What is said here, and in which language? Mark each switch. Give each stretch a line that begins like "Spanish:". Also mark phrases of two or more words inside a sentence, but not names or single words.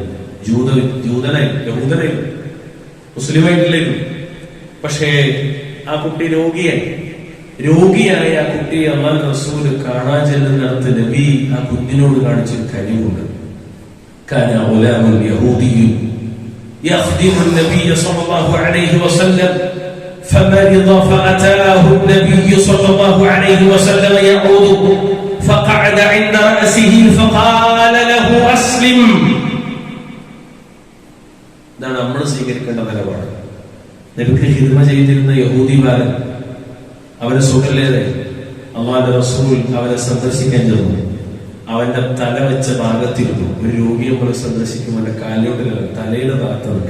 Malayalam: യഹൂദനായി മുസ്ലിമായിട്ടില്ലായിരുന്നു. പക്ഷേ ആ കുട്ടി രോഗിയായ ആ കുട്ടിയെ അല്ലാഹുവിന്റെ റസൂല് കാണാൻ ചെല്ലുന്നിടത്ത് നബി ആ കുഞ്ഞിനോട് കാണിച്ചൊരു കനിവുണ്ട്.
Arabic: كان غلام يهودي يخدم النبي صلى الله عليه وسلم فمرض فأتاه النبي صلى الله عليه وسلم يعود فقعد عند رأسه فقال له أسلم.
Malayalam: ഇതാണ് നമ്മൾ സ്വീകരിക്കേണ്ട നിലപാട്. നബിക്ക് ഹിദ്മ ചെയ്തിരുന്ന യഹൂദിമാരൻ അവരെ സുഖല്ലേതെ അല്ലാഹുവിന്റെ റസൂൽ അവരെ സന്ദർശിക്കാൻ ചെന്നു. അവന്റെ തല വെച്ച ഭാഗത്തിരുന്നു. ഒരു രോഗിയെ പോലെ സന്ദർശിക്കുമ്പോൾ അവന്റെ കാലിലോട്ടില്ല, തലയുടെ ഭാഗത്ത് നിൽക്കുക.